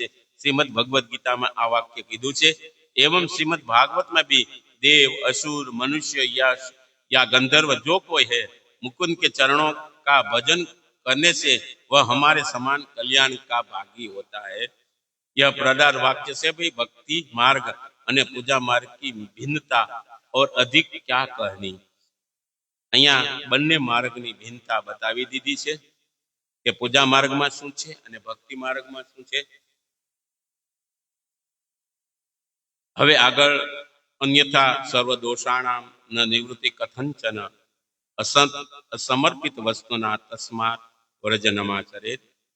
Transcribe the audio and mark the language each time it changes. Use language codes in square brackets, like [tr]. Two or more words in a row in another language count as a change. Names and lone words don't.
[hi] श्रीमद भगवत गीता में [gu] આ વાક્ય કીધું છે. [hi] एवं श्रीमद भागवत में भी देव, असुर, मनुष्य या गंधर्व जो कोई है मुकुंद के चरणों का भजन करने से वह हमारे समान कल्याण का भागी होता है. यह प्रधान वाक्य से भी भक्ति मार्ग અને पूजा मार्ग की भिन्नता और अधिक क्या कहनी. [gu] અહીંયા બંને માર્ગની ભિન્નતા બતાવી દીધી છે કે પૂજા માર્ગમાં શું છે અને ભક્તિ માર્ગમાં શું છે. હવે આગળ [sa] अन्यथा सर्वदोषाणां न निवृत्ति कथंचन असमर्पित वस्तुना तस्मात् વ્રજનમાચરેત.